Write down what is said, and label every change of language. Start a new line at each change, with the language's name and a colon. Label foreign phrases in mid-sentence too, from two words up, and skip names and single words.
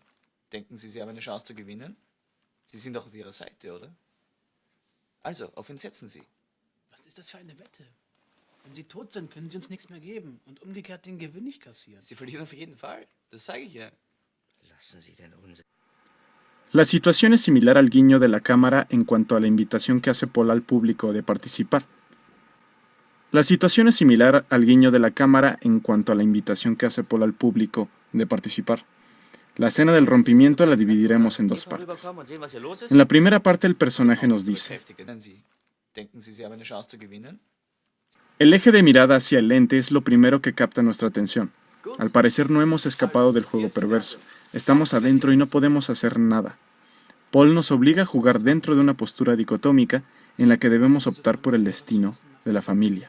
German: Denken Sie, Sie haben eine Chance zu gewinnen? Sie sind doch auf Ihrer Seite, oder? Also, auf wen setzen Sie? Was ist das für eine Wette? Wenn Sie tot sind, können Sie uns nichts mehr geben und umgekehrt den Gewinn nicht kassieren. Sie verlieren auf jeden Fall. Das sage ich ja. Lassen Sie den Unsinn.
Spanish: La situación es similar al guiño de la cámara en cuanto a la invitación que hace Paul al público de participar. La situación es similar al guiño de la cámara en cuanto a la invitación que hace Paul al público de participar. La escena del rompimiento la dividiremos en dos partes. En la primera parte el personaje nos dice:
German: Denken Sie, Sie haben eine Chance zu gewinnen?
Spanish: el eje de mirada hacia el lente es lo primero que capta nuestra atención. Al parecer no hemos escapado del juego perverso. Estamos adentro y no podemos hacer nada. Paul nos obliga a jugar dentro de una postura dicotómica en la que debemos optar por el destino de la familia.